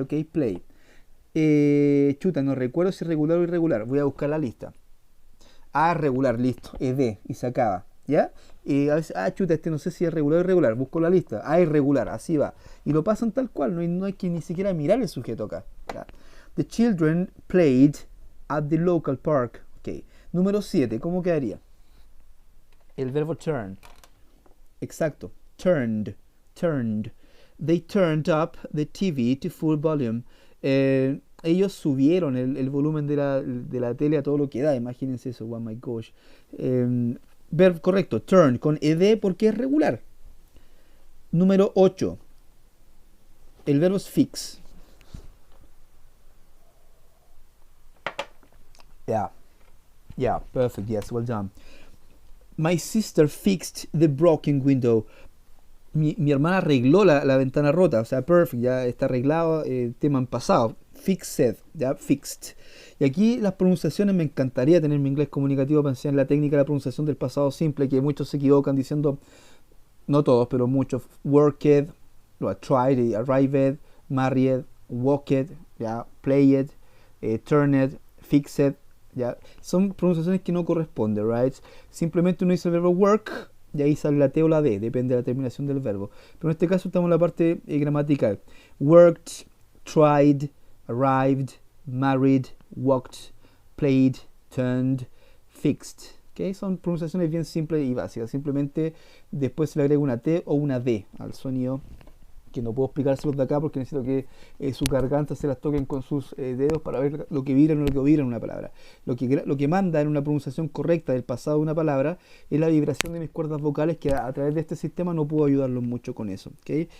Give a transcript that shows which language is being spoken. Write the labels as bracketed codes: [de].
[es] Ok, play. Chuta, no recuerdo si es regular o irregular. Voy a buscar la lista. Regular, listo. Ed. Y se acaba. ¿Ya? A veces, chuta, no sé si es regular o irregular. Busco la lista. Irregular, así va. Y lo pasan tal cual. No hay que ni siquiera mirar el sujeto acá. ¿Ya? [en] The children played at the local park. [es] Ok. Número 7. ¿Cómo quedaría? El verbo turn. Exacto. Turned. [en] They turned up the TV to full volume. [es] Ellos subieron el volumen de la tele a todo lo que da. Imagínense eso, [en] oh my gosh. [es] Verbo correcto, turn, con ed porque es regular. Número 8. El verbo es fix. [en] Yeah, perfect, yes, well done. My sister fixed the broken window. [es] Mi hermana arregló la ventana rota, o sea, [en] perfect, [es] ya está arreglado, tema en pasado. Fixed, ya, fixed. Y aquí las pronunciaciones, me encantaría tener mi inglés comunicativo para enseñar la técnica de la pronunciación del pasado simple, que muchos se equivocan diciendo, no todos, pero muchos, [en] worked, tried, arrived, married, walked, ya, played, turned, fixed, [es] ya. Son pronunciaciones que no corresponden, [en] right? [es] Simplemente uno dice el verbo work y ahí sale la T o la D, depende de la terminación del verbo. Pero en este caso estamos en la parte gramatical. [en] Worked, tried, arrived, married, walked, played, turned, fixed. ¿Okay? [es] Son pronunciaciones bien simples y básicas. Simplemente después se le agrega una T o una D al sonido, que no puedo explicárselos de acá porque necesito que su garganta se las toquen con sus dedos para ver lo que vibra o no lo que vibra en una palabra. Lo que manda en una pronunciación correcta del pasado de una palabra es la vibración de mis cuerdas vocales, que a través de este sistema no puedo ayudarlos mucho con eso. ¿Okay?